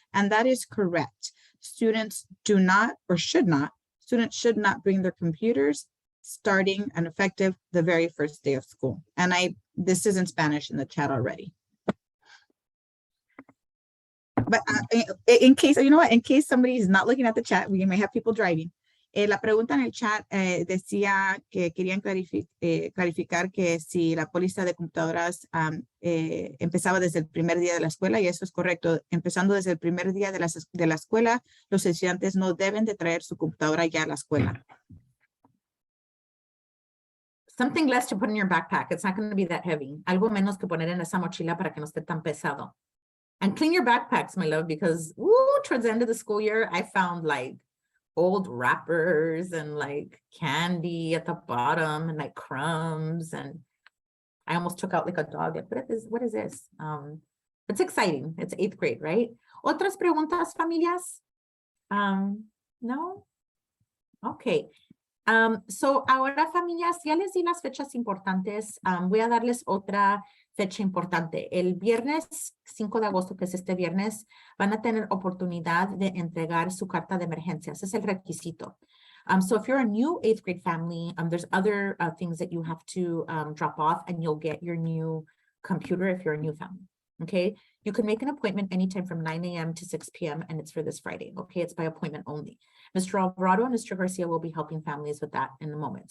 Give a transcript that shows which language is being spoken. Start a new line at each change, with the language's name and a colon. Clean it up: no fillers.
English: And that is correct. Students do not or should not, students should not bring their computers starting and effective the very first day of school. And this is in Spanish in the chat already. But in case, you know what, in case somebody is not looking at the chat, we may have people driving.
Spanish: La pregunta en el chat decía que querían clarificar que si la póliza de computadoras empezaba desde el primer día de la escuela, y eso es correcto. Empezando desde el primer día de la escuela, los estudiantes no deben de traer su computadora ya a la escuela.
English: Something less to put in your backpack. It's not going to be that heavy.
Spanish: Algo menos que poner en esa mochila para que no esté tan pesado.
English: And clean your backpacks, my love, because towards the end of the school year, I found like old wrappers and like candy at the bottom and like crumbs. And I almost took out like a dog. What is this? It's exciting. It's 8th grade, right?
Spanish: ¿Otras preguntas, familias? No? Okay. So ahora, familias, ya les di las fechas importantes. Voy a darles otra fecha importante. El viernes 5 de agosto, que es este viernes, van a tener oportunidad de entregar su carta de emergencia. Ese es el requisito.
English: So if you're a new 8th grade family, there's other things that you have to drop off, and you'll get your new computer if you're a new family. Okay, you can make an appointment anytime from 9 a.m. to 6 p.m. and it's for this Friday. Okay, it's by appointment only. Mr. Alvarado and Mr. Garcia will be helping families with that in a moment.